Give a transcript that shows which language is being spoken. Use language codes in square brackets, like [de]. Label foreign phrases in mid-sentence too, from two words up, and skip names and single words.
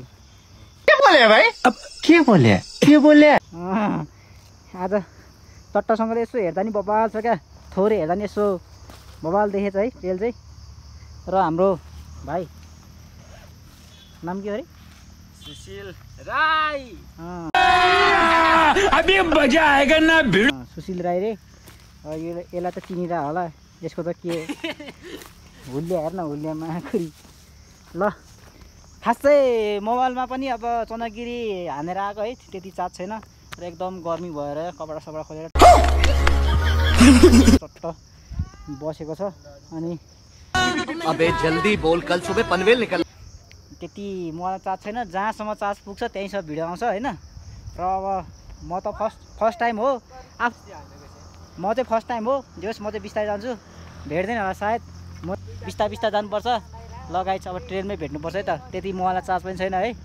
[ne] के बोले भाइ? अब के बोले आज चट्टसँगले यसो हेर्दा नि बबाल छ क्या, थोरै हेर्दा नि यसो बबाल देखेछ है ट्रेल चाहिँ। र हाम्रो भाइ नाम के अरे? सुशील राई। [hi] अभी मजा आएगा ना भिड। [ne] सुशील राई रे। यसलाई त चिनिरह होला, यसको त के हुलिया हेर्न, हुलियामा खुरी। ल खास चाहिँ मोबाइलमा पनि अब चन्द्रगिरी हानेर आएको है, त्यति चार्ज छैन र एकदम गर्मी भएर कपडा सपडा खोलेर चट्ट बसेको छ। अनि [hi] अबे जल्दी बोल, कल सुबह पनवेल निकल। [ne] त्यति मोबाइल चार्ज छैन, जहाँसम्म चार्ज पुग्छ त्यहीँसम्म भिडियो आउँछ होइन। र अब म त [en] first time [ne] हो, म चाहिँ [en] first time [ne] हो, जोस् म चाहिँ बिस्तारै जान्छु, भेट्दैन होला सायद, म बिस्तारै जानुपर्छ। ल गाइस अब ट्रेनमै भेट्नुपर्छ है त, त्यति मोबाइलमा चार्ज पनि छैन है।